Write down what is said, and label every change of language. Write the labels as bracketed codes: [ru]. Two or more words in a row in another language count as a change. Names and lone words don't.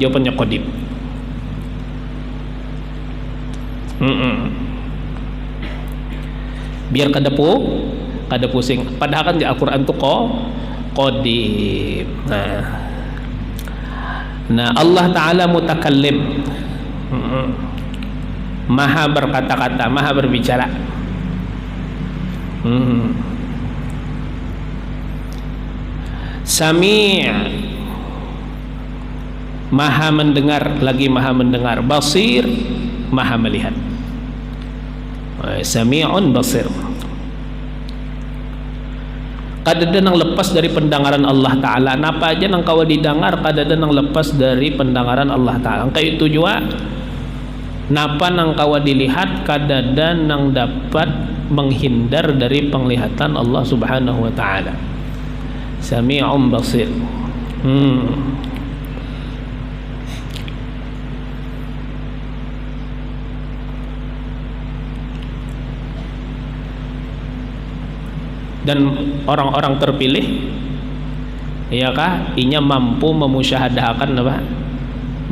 [bjn] Jawabannya qadim. Biar kada pusing. Padahal kan di Al-Quran itu qadim. Nah, Allah Ta'ala mutakallim, maha berkata-kata, maha berbicara. Sami', maha mendengar, lagi maha mendengar. Basir, maha melihat. [ar] Sami'un basir. [bjn] Kadada nang lepas dari pendengaran Allah Ta'ala. Napa aja nang kawa didengar, kadada nang lepas dari pendengaran Allah Ta'ala. Kayak itu juga napa nang kawa dilihat, kadada nang dapat menghindar dari penglihatan Allah Subhanahu wa Ta'ala. [ar] Sami'un basir. [bjn] Dan orang-orang terpilih, iyakah inya mampu memusyahadahkan apa?